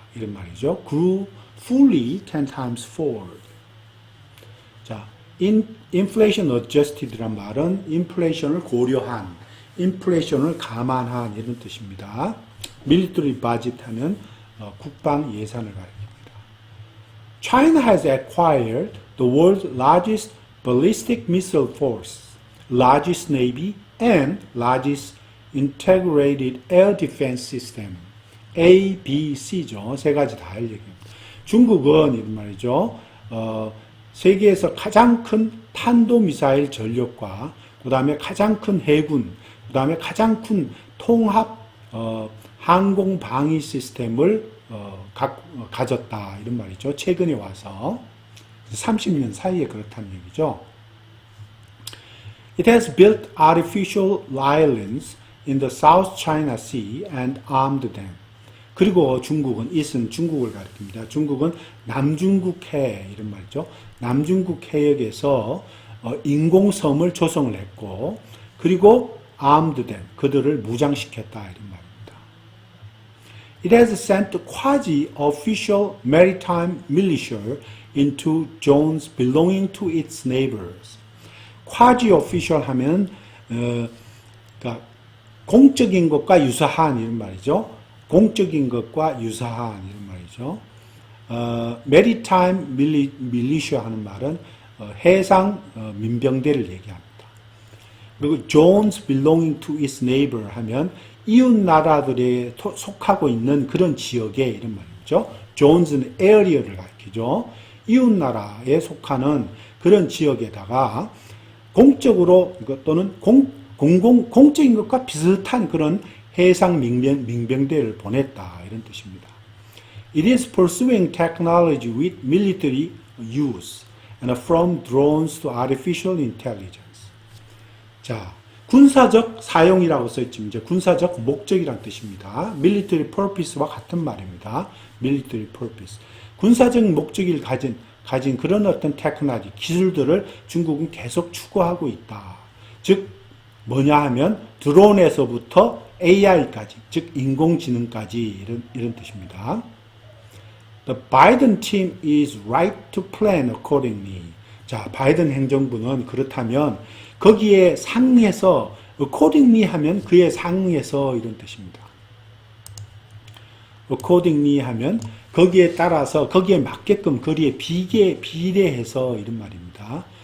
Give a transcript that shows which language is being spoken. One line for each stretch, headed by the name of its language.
Korean: 이런 말이죠.
English: grew fully 10 times fold.
Korean: 자,
English: inflation adjusted
Korean: 란 말은 인플레이션을 고려한, 인플레이션을 감안한 이런 뜻입니다.
English: military budget
Korean: 하면 국방 예산을 가리킵니다.
English: China has acquired the world's largest ballistic missile force, largest navy, and largest integrated air defense system.
Korean: A, B, C죠. 세 가지 다 할 얘기입니다. 중국은 이런 말이죠. 세계에서 가장 큰 탄도미사일 전력과 그 다음에 가장 큰 해군, 그 다음에 가장 큰 통합 항공 방위 시스템을 가졌다 이런 말이죠. 최근에 와서 30년 사이에 그렇다는 얘기죠.
English: It has built artificial islands in the South China Sea and armed them.
Korean: 그리고 중국은 it은 중국을 가리킵니다. 중국은 남중국해 이런 말이죠. 남중국 해역에서 인공섬을 조성을 했고 그리고
English: armed them
Korean: 그들을 무장시켰다 이런 말입니다.
English: It has sent quasi-official maritime militia into zones belonging to its neighbors.
Korean: quasi-official 하면 그러니까 공적인 것과 유사한 이런 말이죠. 공적인 것과 유사한 이런 말이죠.
English: maritime militia
Korean: 하는 말은 해상 민병대를 얘기합니다. 그리고
English: zones belonging to its neighbor
Korean: 하면 이웃 나라들에 속하고 있는 그런 지역에 이런 말이죠. zones는 area를 가리키죠. 이웃 나라에 속하는 그런 지역에다가 공적으로 또는 공적인 것과 비슷한 그런 해상 민병대를 보냈다 이런 뜻입니다.
English: It is pursuing technology with military use and from drones to artificial intelligence.
Korean: 자, 군사적 사용이라고 써있지만 이제 군사적 목적이란 뜻입니다.
English: military purpose
Korean: 와 같은 말입니다.
English: military purpose.
Korean: 군사적 목적을 가진 그런 어떤 테크놀로지, 기술들을 중국은 계속 추구하고 있다. 즉 뭐냐 하면 드론에서부터 AI까지, 즉 인공지능까지 이런 뜻입니다.
English: The Biden team is right to plan accordingly.
Korean: 자, 바이든 행정부는 그렇다면 거기에 상응해서 accordingly 하면 그에 상응해서 이런 뜻입니다. accordingly 하면 거기에 따라서 거기에 맞게끔 거기에 비례해서 이런 말입니다.